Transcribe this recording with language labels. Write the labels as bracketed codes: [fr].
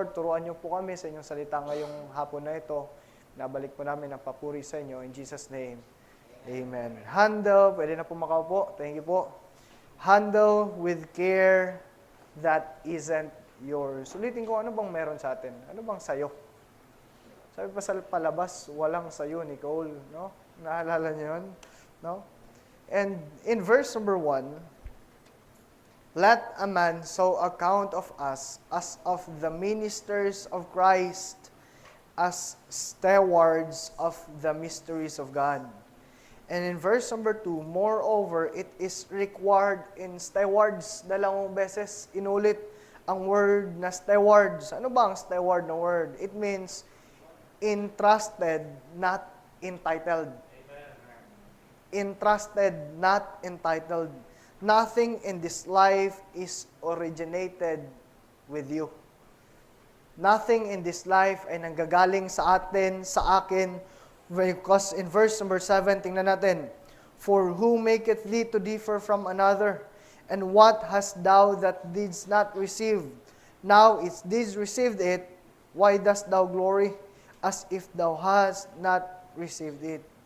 [tl] Lord, turuan niyo po kami sa inyong salita ngayong hapon na ito. Nabalik po namin ang papuri sa inyo. [en] In Jesus' name. Amen. Handle, [tl] pwede na po makaupo. [en] Thank you po. Handle with care that isn't yours. [tl] Ulitin ko, ano bang meron sa atin? Ano bang sayo? Sabi pa sa palabas, walang sayo, Nicole. No? Naalala niyo yun? No? [en] And in verse number 1, "Let a man so account of us as of the ministers of Christ, as stewards of the mysteries of God." And in verse number 2, "Moreover, it is required in stewards." [tl] Dalawang beses inulit ang word na stewards. Ano ba ang steward na word? [en] It means entrusted, not entitled. Entrusted, not entitled. Nothing in this life is originated with you. Nothing in this life [tl] ay nanggagaling sa atin, sa akin. [en] Because in verse number 7, [tl] tingnan natin, [en] "For who maketh thee to differ from another? And what hast thou that didst not receive? Now if didst received it, why dost thou glory, as if thou hast not received it?"